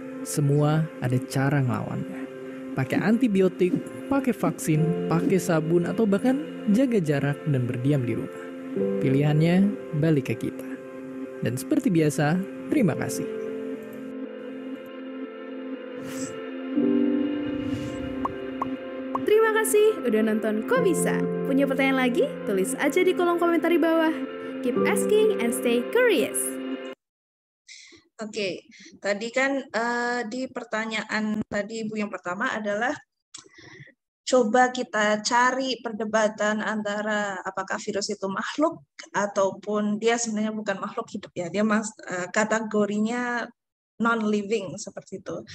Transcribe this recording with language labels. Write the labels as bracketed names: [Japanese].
[Indonesian] Semua ada cara ngelawannya. Pakai antibiotik, pakai vaksin, pakai sabun, atau bahkan jaga jarak dan berdiam di rumah. Pilihannya balik ke kita. Dan seperti biasa, terima kasih. Terima kasih udah nonton Kok Bisa. Punya pertanyaan lagi? Tulis aja di kolom komentar di bawah. [English] Keep asking and stay curious. [Indonesian] Oke, tadi kan di pertanyaan tadi Ibu yang pertama adalah coba kita cari perdebatan antara apakah virus itu makhluk ataupun dia sebenarnya bukan makhluk hidup ya. Dia kategorinya non-living seperti itu.